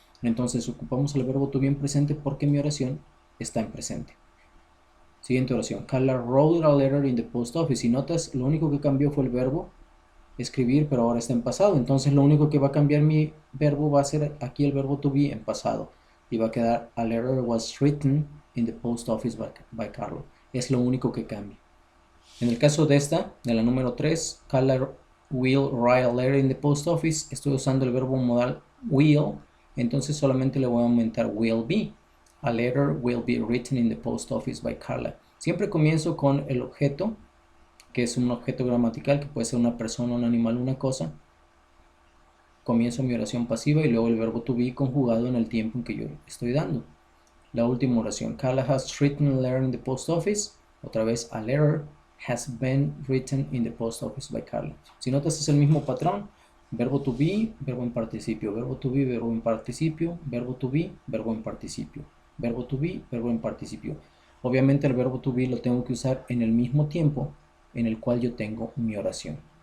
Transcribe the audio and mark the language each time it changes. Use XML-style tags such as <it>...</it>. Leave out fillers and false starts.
<es>Entonces ocupamos el verbo to be en presente porque mi oración está en presente. Siguiente oración.</es> <en>Carla wrote a letter in the post office.</en> <es>Si notas, lo único que cambió fue el verbo escribir, pero ahora está en pasado. Entonces lo único que va a cambiar mi verbo va a ser aquí el verbo to be en pasado. Y va a quedar</es> <en>a letter was written in the post office by Carla.</en> <es>Es lo único que cambia. En el caso de esta, de la número 3,</es> <en>Carla will write a letter in the post office.</en> <es>Estoy usando el verbo modal will. Entonces solamente le voy a aumentar will be.</es> <en>A letter will be written in the post office by Carla.</en> <es>Siempre comienzo con el objeto, que es un objeto gramatical, que puede ser una persona, un animal, una cosa. Comienzo mi oración pasiva y luego el verbo to be conjugado en el tiempo en que yo estoy dando. La última oración.</es> <en>Carla has written a letter in the post office.</en> <es>Otra vez,</es> <en>a letter has been written in the post office by Carla.</en> <es>Si notas, es el mismo patrón. Verbo to be, verbo en participio. Verbo to be, verbo en participio. Verbo to be, verbo en participio. Verbo to be, verbo en participio. Obviamente el verbo to be lo tengo que usar en el mismo tiempo en el cual yo tengo mi oración.</es>